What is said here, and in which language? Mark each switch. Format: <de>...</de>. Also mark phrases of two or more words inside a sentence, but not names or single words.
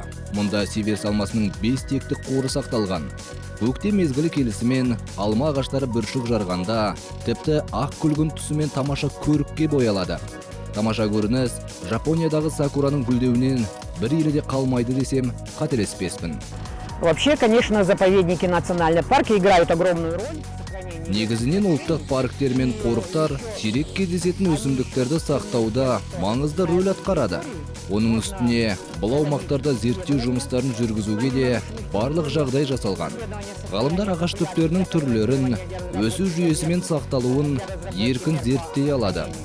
<kk>Мұнда сиверс алмасының 5 тектік қоры сақталған. Көктем мезгілі келісімен алма ағаштары бүршік жарғанда, тіпті ақ күлгін түсімен тамаша көрікке боялады. Тамаша көрініс Жапониядағы сакураның гүлдеуінен бір елде қалмайды десем, қателеспеспін.</kk> <ru>Вообще, конечно, заповедники национальных парков играют огромную роль.</ru> <kk>Негізінен ұлттық парктер мен қорықтар сирек кездесетін өсімдіктерді сақтауда маңызды рөл атқарады. Оның үстіне бұл аумақтарда зерттеу жұмыстарын жүргізуге де барлық жағдай жасалған. Ғалымдар ағаш түптерінің түрлерін, өсу жүйесімен сақталуын еркін зерттей алады.</kk>